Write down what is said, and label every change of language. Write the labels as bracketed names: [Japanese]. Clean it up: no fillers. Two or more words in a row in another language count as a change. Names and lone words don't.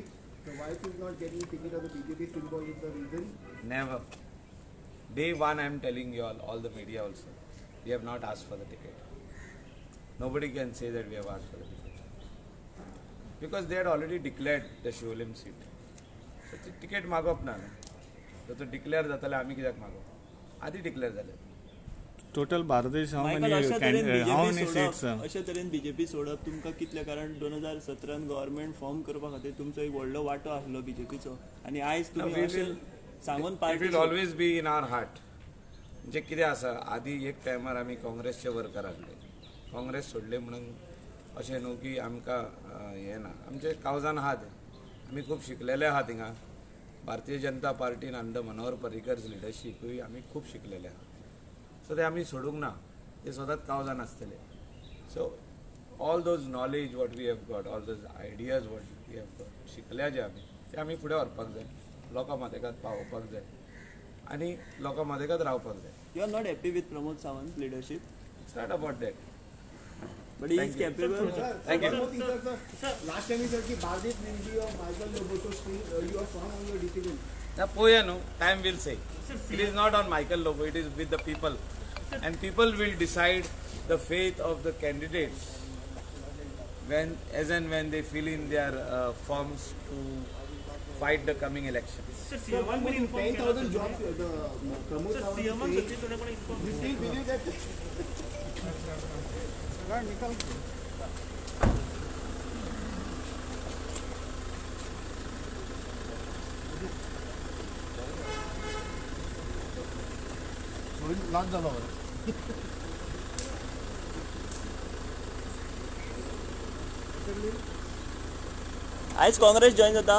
[English] The wife is not getting ticket of the BJP symbol is the reason. Never. Day one, I am telling you all the media also, we have not asked for the ticket. Nobody can say that we have asked for the ticket. Because they had already declared the Sholim seat. So the ticket [Konkani] मागप ना. तो डिक्लेअर जाताले आमी कित्याक मागप? आधी डिक्लेअर जाले. [English] Total Bharatish how [Konkani] मायकल [English] many [Konkani] अशा तरेन [English] how [Konkani] बीजेपी [English] many seats? [Konkani] सोडप अशा तरेन बीजेपी सोडप तुमकां कितले कारण 2017 [English] government form [Konkani] करपा खातीर तुमचो एक व्हडलो वांटो आसलो बीजेपीचो आनी आयज [English] No, [Konkani] तुमी [English] we [Konkani] अशें [English] will- [Konkani] सांगून [English] It [Konkani] पार्टी [English] will always be in our heart. [Konkani] म्हणजे कितें आसा आदी एक टायमार आमी काँग्रेसचे वर्कर आसले. काँग्रेस सोडले म्हणून अशें न्हू की आमकां हें ना. आमचे कावजान आहात. आमी खूब शिकलेले आहात हिंगा. भारतीय जनता पार्टीन अंडर मनोहर पर्रीकर्स लिडरशीपूय आमी खूब शिकलेले आहात. सो ते आमी सोडूंक ना. ते सदांच कावजान आसतले. [English] So all those knowledge what we have got, all those ideas what we have got, [Konkani] शिकल्या जे आमी ते आमी फुडें व्हरपाक जाय. लोकां मदेगांत पावोवपाक जाय आनी लोकां मदेगांत रावपाक जाय. [English] You are not happy with Pramod Sawant leadership It's not about that. But he is capable. Thank you. One more thing, sir. Last time you said that Bhardeep will be or Michael Lobo, so still you are firm on your decision. Now, Poya, no, time will say. It is not on Michael Lobo, it is with the people. And people will decide the fate of the candidates when, as and when they fill in their forms to fight the coming elections. Sir, one more thing, 10,000 jobs, the Pramod Sawant is saying, you still believe that? [Konkani] लॉन्च झाला आयज काँग्रेस जॉईन जाता